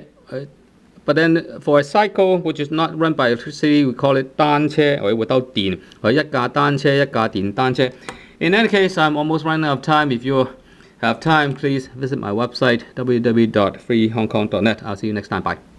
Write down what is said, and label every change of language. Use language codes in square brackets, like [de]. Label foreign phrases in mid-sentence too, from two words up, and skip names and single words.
[en] But then for a cycle which is not run by electricity, we call it 單車, or without 電. [yue] Or 一架單車, 一架電單車. [en] In any case, I'm almost running out of time. If you have time, please visit my website, www.freehongkong.net. I'll see you next time. Bye.